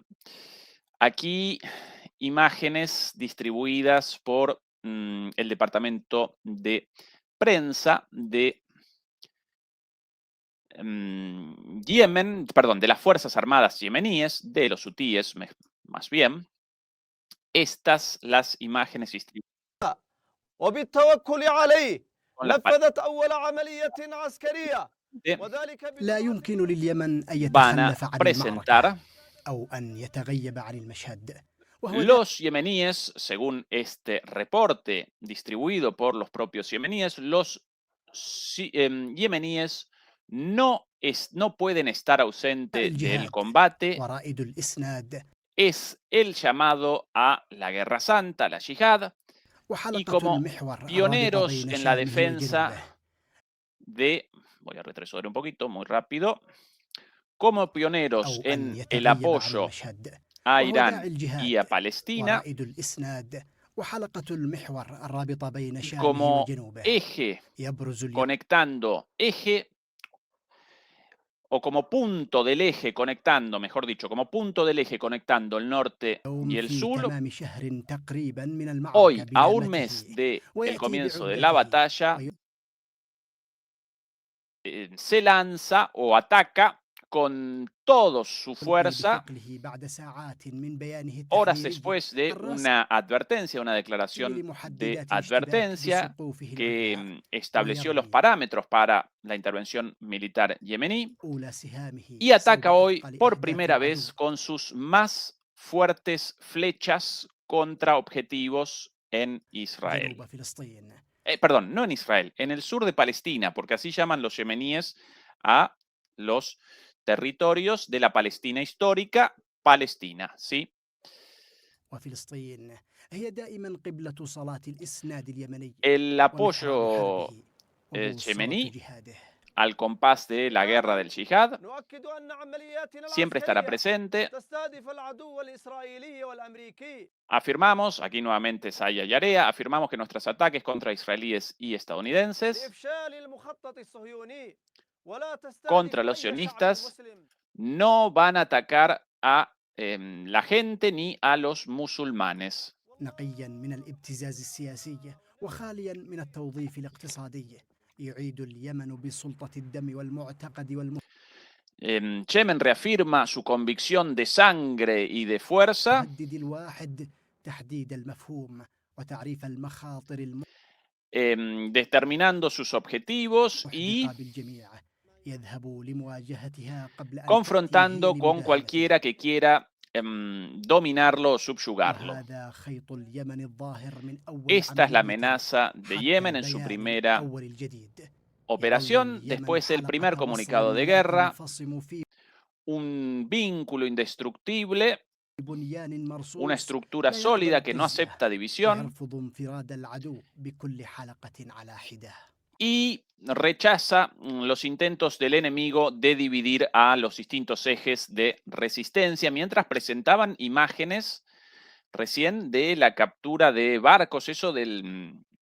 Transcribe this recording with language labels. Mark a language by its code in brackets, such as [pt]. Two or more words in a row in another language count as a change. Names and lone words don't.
[es] Aquí imágenes distribuidas por el departamento de prensa de Yemen, perdón, de las Fuerzas Armadas yemeníes, de los hutíes más bien. Estas las imágenes distribuidas [ar] وبالتوكل عليه [es] con las [ar] نفذت أول عملية عسكرية [es] palabras [ar] وذلك لا يمكن لليمن أن [es] van a [ar] يتخلف عن [es] presentar [ar] المعركة أو أن يتغيب عن المشهد وهو [es] los yemeníes, según este reporte distribuido por los propios yemeníes, los yemeníes no pueden estar ausentes del [ar] الجهاد [es] combate. [ar] ورائد الإسناد [es] Es el llamado a la Guerra Santa, la Yihad, y [ar] وحلقة [es] como [ar] المحور الرابطة [es] pioneros [ar] بين [es] en la [ar] شامه [es] defensa [ar] وجنوبه. [es] de, voy a retroceder un poquito, muy rápido, como pioneros [ar] أو أن [es] en el [ar] يتغيب عن [es] apoyo [ar] المشهد [es] a [ar] وهو داعي [es] Irán y [ar] الجهاد [es] a Palestina [ar] ورائد الإسناد وحلقة المحور الرابطة بين [es] y [ar] شامه [es] como [ar] وجنوبه [es] eje [ar] يبرز اليوم [es] conectando eje o como punto del eje conectando, mejor dicho, como punto del eje conectando el norte y el [ar] في [es] sur, [ar] تمام شهر تقريبا من المعركة [es] hoy a un [ar] بنعمته [es] mes del [ar] ويأتي [es] comienzo de la [ar] بعدته [es] batalla, se lanza o ataca con toda su [ar] ويلقي [es] fuerza [ar] بثقله بعد ساعات من بيانه [es] horas [ar] التحذيري [es] después de [ar] الراسي [es] una advertencia, una declaración de [ar] لمحددات الاشتباك [es] advertencia [ar] بسقوفه [es] que [ar] العليا [es] estableció los [ar] ويرمي [es] parámetros para la intervención militar yemení [ar] أولى سهامه [es] y ataca [ar] صوب [es] hoy [ar] أثقل [es] por [ar] أهداف [es] primera [ar] العدو [es] vez con sus más fuertes flechas contra objetivos en Israel. [ar] جنوب فلسطين [es] Perdón, no en Israel, en el sur de Palestina, porque así llaman los yemeníes a los territorios de la Palestina histórica, Palestina, ¿sí? [ar] وفلسطين هي دائما قبلة صلاة الإسناد اليمني [es] El [ar] ومحور [es] apoyo [ar] حربه وبوصلة [es] yemení [ar] جهاده [es] al compás de la guerra del yihad [ar] نؤكد أن عملياتنا [es] siempre estará [ar] العسكرية [es] presente. [ar] تستهدف العدو الإسرائيلي والأمريكي [es] Afirmamos, aquí nuevamente Saya Yarea, afirmamos que nuestros ataques contra israelíes y estadounidenses [ar] لإفشال المخطط الصهيوني ولا تستهدف [es] contra los [ar] أي شعب [es] sionistas [ar] مسلم [es] no van a atacar a la gente ni a los musulmanes. [ar] نقيا من الابتزاز السياسي وخاليا من التوظيف الاقتصادي يعيد اليمن بسلطة الدم والمعتقد [es] Yemen reafirma su convicción de sangre y de fuerza, [ar] والمهدد الواحد تحديد المفهوم وتعريف المخاطر [es] determinando sus objetivos y [ar] المحدقة بالجميع يذهب لمواجهتها قبل أن [es] confrontando [ar] تأتيه [es] con [ar] لمداهمته. [es] cualquiera que quiera dominarlo o subyugarlo. [ar] وهذا خيط اليمن الظاهر من أول [es] Esta es la [ar] عملية [es] amenaza de [ar] حتى [es] Yemen en su [ar] بيان [es] primera [ar] الأول الجديد. [es] operación, después el primer comunicado de guerra, un vínculo indestructible, una estructura sólida que no acepta división y rechaza los intentos del enemigo de dividir a los distintos ejes de resistencia, mientras presentaban imágenes recién de la captura de barcos, eso el